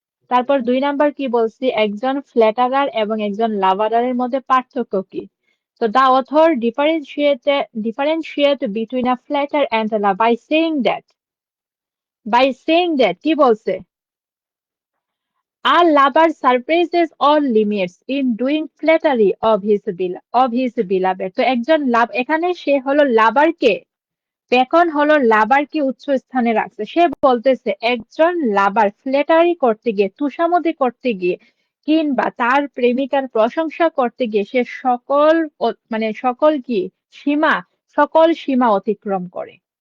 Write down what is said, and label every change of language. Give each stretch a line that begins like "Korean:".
Bangla: তারপর 2 নাম্বার কি বলছি, একজন ফ্ল্যাটারার এবং একজন লাভারারের মধ্যে পার্থক্য কি?
English: তো the author differentiate between a flatter and love by saying that
Bangla: কি বলছে?
English: A lover surpasses all limits in doing flattery of his beloved.
Bangla: তো একজন লাভ, এখানে সে হলো লাভারকে, বেকন হলো লাভারকে উচ্চ স্থানে রাখছে। সে বলতেছে একজন লাভার ফ্ল্যাটারি করতে গিয়ে, তুষামোদী করতে গিয়ে, কিংবা তার প্রেমিকার প্রশংসা করতে গিয়ে সে মানে সীমা সকল সীমা অতিক্রম করে।